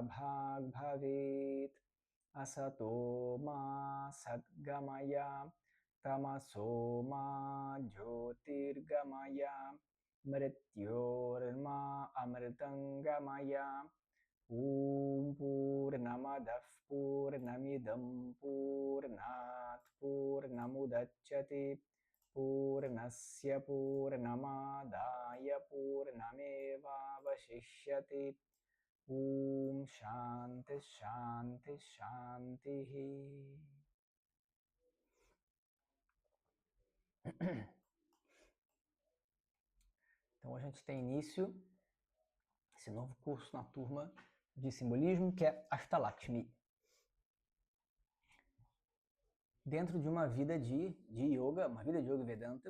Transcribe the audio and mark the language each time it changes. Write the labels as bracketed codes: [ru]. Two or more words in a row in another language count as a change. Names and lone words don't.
[sa] Bhag Bhavet Asato Ma Sadgamaya Tamaso Ma Jyotirgamaya Mrityorma Amritangamaya Om Purnamadah Purnamidam Purnat Purnamudachyate Purnasya Purnamadaya Purnamevavashishyate. Om Shanti Shanti Shanti. [pt] Então a gente tem início esse novo curso na turma de simbolismo, que é Ashtalakshmi. Dentro de uma vida de yoga, uma vida de yoga Vedanta.